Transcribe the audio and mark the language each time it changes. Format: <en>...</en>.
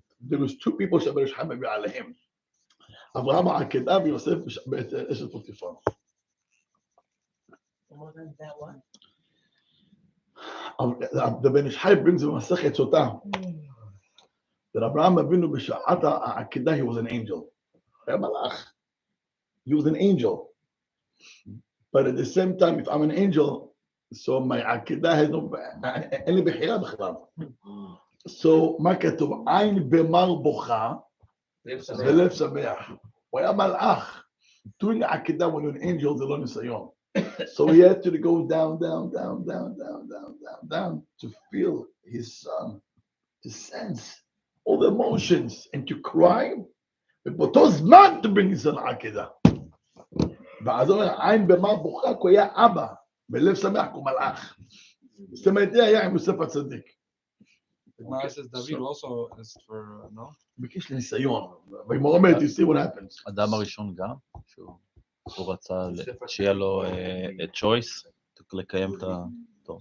<en>There was two people</en> <he>שהבן שחיים מביא עליהם. אברהם העקדה ויוסף אשת פוטיפר.</he> <en>The Ben Ish Chai brings a Masechet Sotah that Abraham Avinu b'sha'at ha'akedah he was an angel. He was an angel. But at the same time, if I'm an angel, so my akedah has no any bechira b'chlav.</en> <he>So מה כתוב? עין במר בוכה ולב שמח. הוא היה מלאך.</he> <en>Doing akedah when you're an angel</en> <he>זה לא ניסיון.</he> <en>So he had to go down to feel his son, to sense all the emotions and to cry,</en> <he>ובאותו זמן</he> <en>to bring his son לעקדה.</en> <he>ואז הוא אומר, עין במר בוכה, כי הוא היה אבא, בלב שמח, הוא מלאך. זאת אומרת, זה היה עם יוסף הצדיק.</he> <en>The Gemara says David also asked for, no?</en> <he>ביקש לניסיון. והגמרא אומרת,</he> <en>you see what happens.</en> <he>אדם הראשון גם? הוא רצה שיהיה לו choice לקיים את התור.</he>